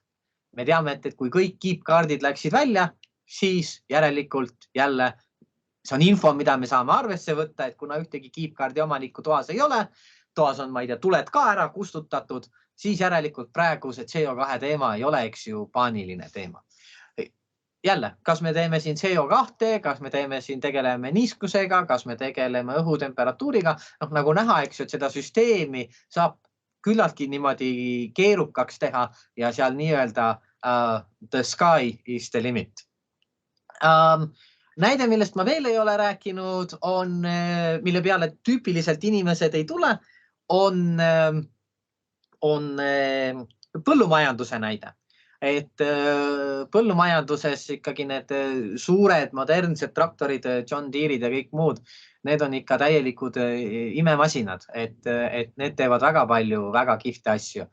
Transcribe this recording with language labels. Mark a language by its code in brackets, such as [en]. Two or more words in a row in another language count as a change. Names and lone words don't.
[et] Me teame, et kui kõik keep-kaardid läksid välja, siis järelikult jälle see on info, mida me saame arvesse võtta, et kuna ühtegi keep-kaardi omanikku toas ei ole, toas on, ma ei tea, tuled ka ära kustutatud, siis järelikult praegu see CO2 teema ei ole, eks ju, paaniline teema. Jälle, kas me teeme siin CO2, kas me teeme siin, tegeleme niiskusega, kas me tegeleme õhutemperatuuriga, nagu näha, eks ju, et seda süsteemi saab küllaltki niimoodi keerukaks teha ja seal nii-öelda [en] the sky is the limit. [et] Näide, millest ma veel ei ole rääkinud, on, mille peale tüüpiliselt inimesed ei tule, on põllumajanduse näide. Et põllumajanduses ikkagi need suured modernsed traktorid, John Deere'id ja kõik muud, need on ikka täielikud imemasinad, et need teevad väga palju väga kihvte asju.